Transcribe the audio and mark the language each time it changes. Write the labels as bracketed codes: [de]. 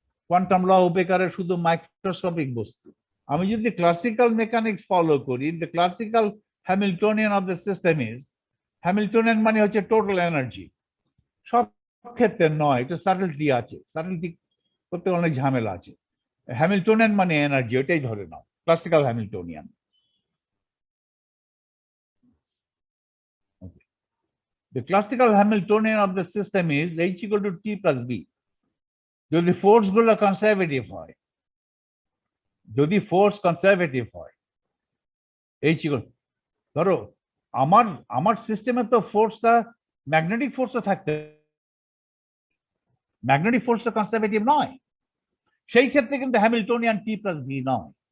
[bn] Quantum ল ওবে করে শুধু microscopic বস্তু। আমি যদি ক্লাসিক্যাল মেকানিক্স ফলো করি, the classical Hamiltonian of the system is, Hamiltonian মানে হচ্ছে টোটাল এনার্জি। সব ক্ষেত্রে নয়, এটা সাটলটি আছে, সাটলটি করতে অনেক ঝামেলা আছে। হ্যামিল্টনিয়ান মানে এনার্জি, ওইটাই ধরে নাও classical Hamiltonian. [en] The classical Hamiltonian of the system is H equal to T plus B. [bn] যদি ফোর্স গুলো কনজারভেটিভ হয়, যদি ফোর্স কনজারভেটিভ হয়, H equal, ধরো আমার সিস্টেমে তো ফোর্সটা ম্যাগনেটিক ফোর্সও থাকতে, ম্যাগনেটিক ফোর্স তো কনজারভেটিভ নয়, সেই ক্ষেত্রে কিন্তু হ্যামিল্টনিয়ান T plus B নয়।